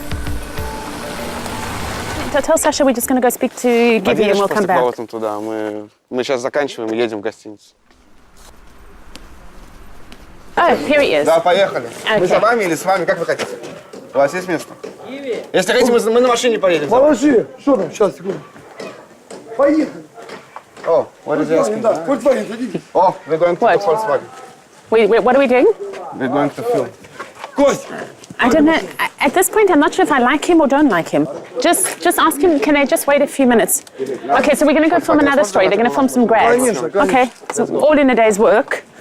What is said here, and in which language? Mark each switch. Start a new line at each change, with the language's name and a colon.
English: Tell Sasha we're just going to go speak to Gibby and we'll come back.
Russian: Туда. Мы сейчас заканчиваем и едем в гостиницу.
English: Oh, here he is.
Russian: Да, поехали.
English: Okay.
Russian: Мы за вами или с вами, как вы хотите? У вас есть место? Если хотите, мы на машине поедем. Положи. Что там? Сейчас, секунду. Поехали.
English: Oh, what is he asking?
Russian: Да, Volkswagen, садитесь.
English: Oh, we're going to Volkswagen. Wait, what are we doing? We're going to film.
Russian: Кость!
English: I don't know. At this point, I'm not sure if I like him or don't like him. Just ask him, can I just wait a few minutes? Okay, so we're going to go film another story. They're going to film some grads. Okay, so all in a day's work.